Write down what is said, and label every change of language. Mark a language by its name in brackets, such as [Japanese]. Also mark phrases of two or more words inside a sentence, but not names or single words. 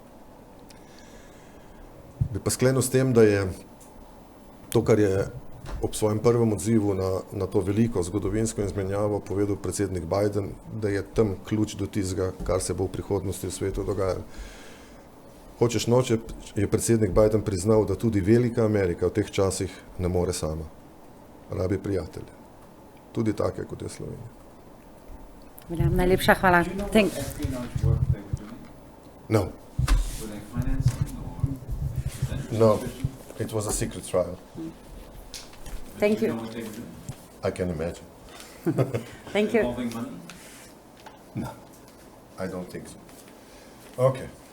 [Slovenian] Bi pa sklenil s tem, da je to, kar je ob svojem prvem odzivu na to veliko zgodovinsko izmenjavo povedal predsednik Biden, da je tam ključ do tistega, kar se bo v prihodnosti v svetu dogajalo. Hočeš noče, je predsednik Biden priznal, da tudi velika Amerika v teh časih ne more sama. Rabi prijatelje. Tudi take, kot je Slovenija. Najlepša hvala. [English] No. Were they financing or? No, it was a secret trial. Thank you. Know what they were doing? I can imagine. Thank you. Involving money? No, I don't think so. Okay,